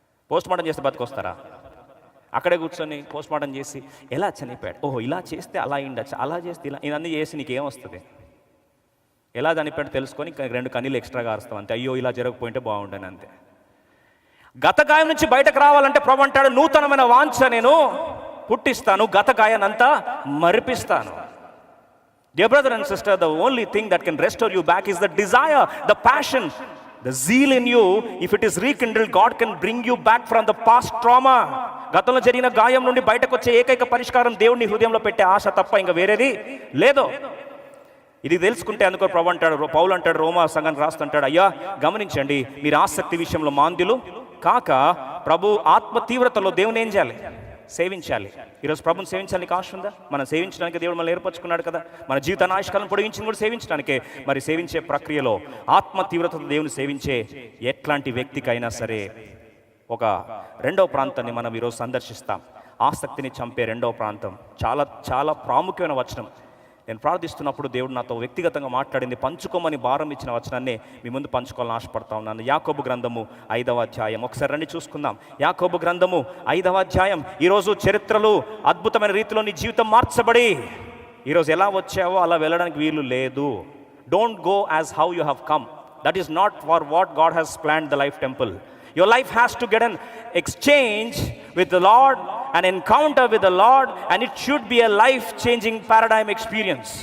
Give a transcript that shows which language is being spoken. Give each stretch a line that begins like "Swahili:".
Telugu: Post mortem చేస్తే బతికొస్తారా? అక్కడే కూర్చొని పోస్ట్ మార్టం చేసి ఎలా చనిపోయాడు, ఓహో ఇలా చేస్తే అలా అయిండొచ్చు, అలా చేస్తే ఇలా, ఇవన్నీ చేసి నీకేమొస్తుంది? ఎలా చనిపోయాడు తెలుసుకొని 2 కన్నీళ్ళు ఎక్స్ట్రాగా అరుస్తాం అంతే. అయ్యో ఇలా జరగకపోయింటే బాగుండని అంతే. గత గాయం నుంచి బయటకు రావాలంటే ప్రభు అంటాడు నూతనమైన వాంఛ నేను పుట్టిస్తాను, గత గాయానంతా మరిపిస్తాను.
English: Dear brother and sister, the only thing that can restore you back is the desire, the passion, the zeal in you. If it is rekindled, God can bring you back from the past trauma.
Telugu: గతంలో జరిగిన గాయం నుండి బయటకు వచ్చే ఏకైక పరిష్కారం దేవుని హృదయంలో పెట్టే ఆశ తప్ప ఇంకా వేరేది లేదు. ఇది తెలుసుకుంటే అందుకో ప్రభు అంటాడు, పౌలు అంటాడు, రోమా సంఘానికి రాస్తుంటాడు, అయ్యా గమనించండి, మీరు ఆసక్తి విషయంలో మాంద్యులు కాక ప్రభు ఆత్మ తీవ్రతలో దేవుని ఏం చేయాలి? సేవించాలి. ఈరోజు ప్రభుని సేవించాలని ఆశ ఉందా? మనం సేవించడానికి దేవుడు మనల్ని ఏర్పరచుకున్నాడు కదా. మన జీవితాన్ని ఆయుష్కాలం పొడిగించింది కూడా సేవించడానికే. మరి సేవించే ప్రక్రియలో ఆత్మ తీవ్రతతో దేవుని సేవించే ఎట్లాంటి వ్యక్తికైనా సరే ఒక 2వ ప్రాంతాన్ని మనం ఈరోజు సందర్శిస్తాం. ఆసక్తిని చంపే 2వ ప్రాంతం చాలా చాలా ప్రాముఖ్యమైన వచనం. నేను ప్రార్థిస్తున్నప్పుడు దేవుడు నాతో వ్యక్తిగతంగా మాట్లాడింది, పంచుకోమని భారం ఇచ్చిన వచనాన్ని మీ ముందు పంచుకోవాలని ఆశపడతా ఉన్నాను. యాకోబు గ్రంథము 5వ అధ్యాయం. ఒకసారి రండి చూసుకుందాం. యాకోబు గ్రంథము 5వ అధ్యాయం. ఈరోజు చరిత్రలు అద్భుతమైన రీతిలో నీ జీవితం మార్చబడి ఈరోజు ఎలా వచ్చావో అలా వెళ్ళడానికి వీలు లేదు.
English: Don't go as how you have come. That is not for what God has planned the life temple. Your life has to get an exchange with the Lord, an encounter with the Lord, and it should be a life-changing paradigm experience.